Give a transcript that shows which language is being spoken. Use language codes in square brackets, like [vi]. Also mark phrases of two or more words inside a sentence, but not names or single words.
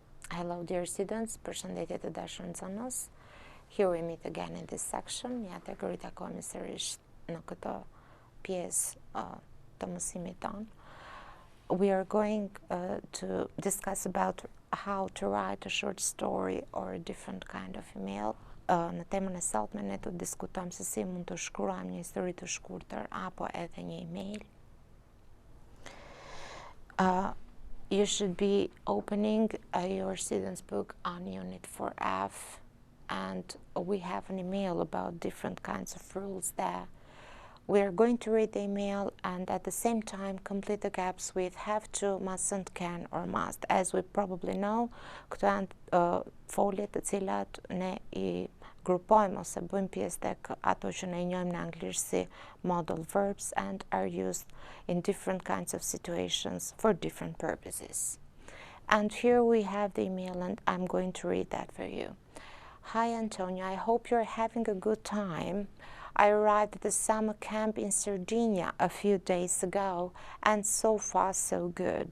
[en] Hello dear students, [sq] përshëndetje të dashur nxënës. [en] Here we meet again in this section. [sq] Ja të rritakojmë sërish në këtë pjesë të mësimit tonë. [en] We are going to discuss about how to write a short story or a different kind of email. [sq] Në temën e sotme ne do të diskutojmë se si mund të shkruajmë një histori të shkurtër apo edhe një email. [en] You should be opening your student's book on Unit 4F, and we have an email about different kinds of rules there. We are going to read the email and at the same time complete the gaps with have to, mustn't, can or must. As we probably know, [sq] këto janë foljet të cilat ne I grupojmë ose bëjmë pjesë tek ato që ne njohim në anglisht si [en] modal verbs and are used in different kinds of situations for different purposes. And here we have the email and I'm going to read that for you. Hi Antonio, I hope you're having a good time. I arrived at the summer camp in Sardinia a few days ago and so far so good.